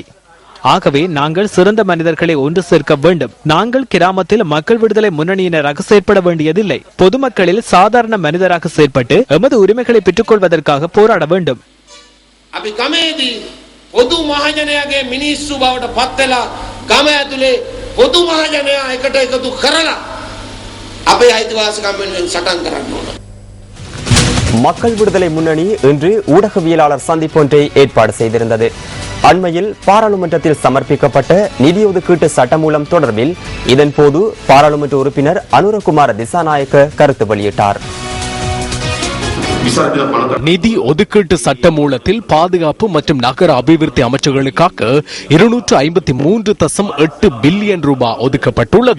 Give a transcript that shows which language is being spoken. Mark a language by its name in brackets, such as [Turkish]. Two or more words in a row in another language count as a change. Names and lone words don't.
[Tamil] ஆகவே நாங்கள் சிறந்த மனிதர்களை ஒன்று சேர்க்க வேண்டும். நாங்கள் கிராமத்தில் மக்கள் விடுதலை முன்னணியினராக செயற்பட வேண்டியதில்லை. பொதுமக்களில் சாதாரண மனிதராக செயற்பட்டு எமது உரிமைகளை பெற்றுக் கொள்வதற்காக போராட வேண்டும். [Sinhala] පොදු මහජනයාගේ මිනිස්සු බවට පත් වෙලා ගම ඇතුලේ பொது මහජනයා එකට එකතු කරලා අපේ අයිතිවාසිකම් වෙනුවෙන් සටන් කරන්න ඕන. [Tamil] மக்கள் விடுதலை முன்னணி இன்று ஊடகவியலாளர் சந்திப்பொன்றை ஏற்பாடு செய்திருந்தது. அண்மையில் பாராளுமன்றத்தில் சமர்ப்பிக்கப்பட்ட நிதி ஒதுக்கீட்டு சட்டமூலம் தொடர்பில் இதன் போது பாராளுமன்ற உறுப்பினர் அனுரகுமார திசாநாயக்க கருத்து வெளியிட்டார். நிதி ஒதுக்கீட்டு சட்டமூலத்தில் பாதுகாப்பு மற்றும் நகர அபிவிருத்தி அமைச்சர்களுக்காக 253.8 பில்லியன் ரூபாய் ஒதுக்கப்பட்டுள்ளது.